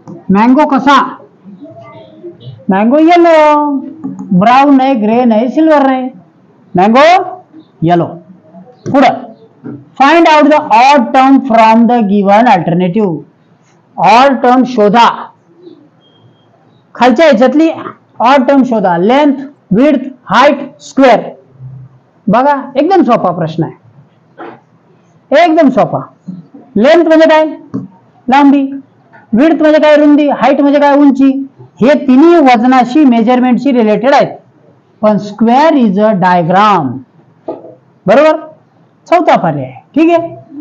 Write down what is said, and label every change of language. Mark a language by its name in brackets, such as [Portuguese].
[Marathi] Mango कसा? Mango yellow. Brown नाही, grey नाही, सिल्वर नाही. Mango yellow. [English] पुढं find out the odd term from the given alternative. [Marathi] Odd term शोधा. खालच्या ह्याच्यातली ऑड टर्म शोधा. [English] Length, width, height, square. [Marathi] बघा एकदम सोपा प्रश्न आहे. एकदम सोपा. लेंथ म्हणजे काय? लांबी. विड्थ म्हणजे काय? रुंदी. हाईट म्हणजे काय? उंची. हे तिन्ही वजनाशी मेजरमेंटशी रिलेटेड आहेत. पण [English] Square is a diagram. [Marathi] बरोबर. चौथा पर्याय. ठीक आहे.